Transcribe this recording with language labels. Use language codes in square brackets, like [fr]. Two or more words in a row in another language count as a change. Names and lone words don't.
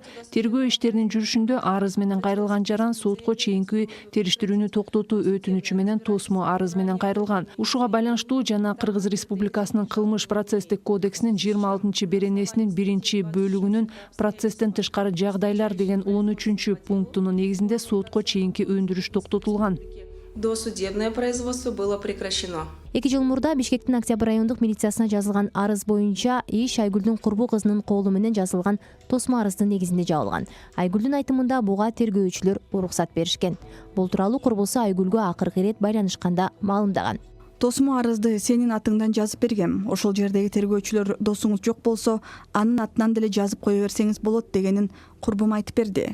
[ky] Тергөө иштеринин жүрүшүндө арыз менен кайрылган жаран сотко чейинки териштирүүнү токтотуу өтүнүчү менен тосмо арыз менен кайрылган. Ушуга байланыштуу жана Кыргыз Республикасынын кылмыш процесстик кодексинин 26-беренесинин 1-бөлүгүнүн процесстен тышкары жагдайлар деген 13-пунктунун негизинде сотко чейинки өндүрүш токтотулган. [ru] Досудебное производство было прекращено. [ky] 2 жыл мурда Бишкектин Октябрь райондук милициясына жазылган арыз боюнча иш Айгүлдүн курбу кызынын колу менен жазылган тосмо арыздын негизинде жабылган. Айгүлдүн айтымында буга тергөөчүлөр уруксат беришкен. Бул тууралуу курбусу Айгүлгө акыркы ирет байланышканда маалымдаган. Досума арызды сенин атыңдан жазып бергем. Ошол жердеги тергөөчүлөр досуңуз жок болсо, анын атынан деле жазып кое берсеңиз болот дегенин курбум айтып берди.